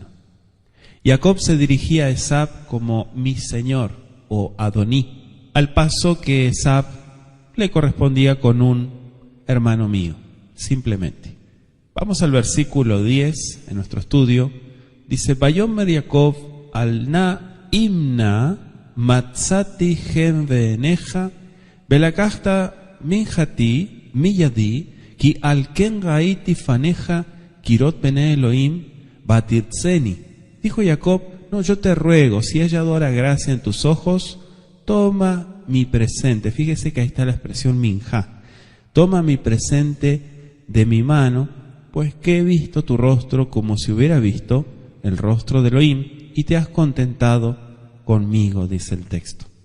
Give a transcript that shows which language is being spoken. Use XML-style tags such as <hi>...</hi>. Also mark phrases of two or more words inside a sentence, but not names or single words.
<es>Jacob se dirigía a Esaú como mi señor o Adoní, al paso que Esaú le correspondía con un hermano mío, simplemente. Vamos al versículo 10 en nuestro estudio.</es> <he>Dice: ויאמר יעקב אל נא אם נא מצאתי חן בעיניך ולקחת מנחתי מידי כי על כן ראיתי פניך כראת פני אלהים ותרצני.</he> <es>Dijo Jacob: no, yo te ruego, si he hallado ahora gracia en tus ojos, toma mi presente. Fíjese que ahí está la expresión minja. Toma mi presente de mi mano, pues que he visto tu rostro como si hubiera visto el rostro de Elohim, y te has contentado conmigo, dice el texto.</es>